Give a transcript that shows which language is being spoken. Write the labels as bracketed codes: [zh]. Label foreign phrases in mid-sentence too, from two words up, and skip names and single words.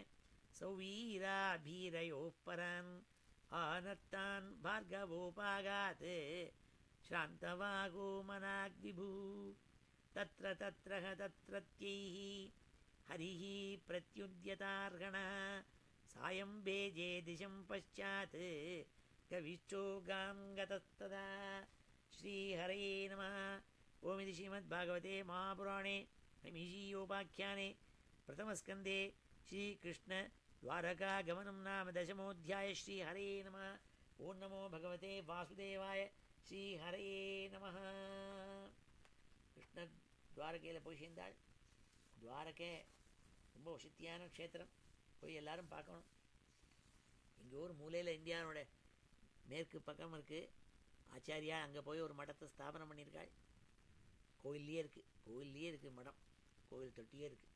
[sa] सौवीराभीरयोः परान् आनर्तान् भार्गवोपागात् श्रान्तवागो मनाग्विभुः तत्र तत्रत्यैः हरिः प्रत्युद्यतार्हणः सायं भेजे दिशं पश्चात् कविश्चोगां गतस्तदा श्रीहरये नमः। ओमिति श्रीमद्भागवते महापुराणे नैमिषीयोपाख्याने प्रथमस्कन्धे श्रीकृष्णद्वारकागमनं नाम दशमोऽध्यायः। श्रीहरये नमः। ओं नमो भगवते वासुदेवाय। श्रीहरये नमः. [ta] கிருஷ்ணர் துவாரகையில் போய் சேர்ந்தாள். துவாரகை ரொம்ப வசதியான க்ஷேத்திரம், போய் எல்லாரும் பார்க்கணும். இங்கே ஒரு மூலையில் இந்தியாவோட மேற்கு பக்கம் இருக்குது. ஆச்சாரியா அங்கே போய் ஒரு மடத்தை ஸ்தாபனம் பண்ணியிருக்காள். கோயில்லையே இருக்குது மடம், கோவில் தொட்டியே இருக்குது.